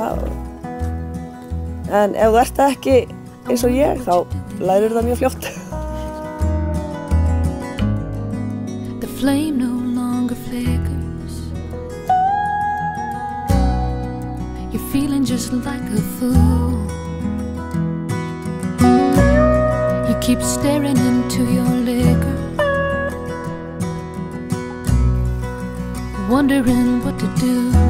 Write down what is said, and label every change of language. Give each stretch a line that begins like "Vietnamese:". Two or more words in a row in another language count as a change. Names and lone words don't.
Icelandic: En ef þú ert það ekki eins og ég, þá lærir það mjög fljótt.
English: The flame no longer flickers. You're feeling just like a fool. You keep staring into your liquor, wondering what to do.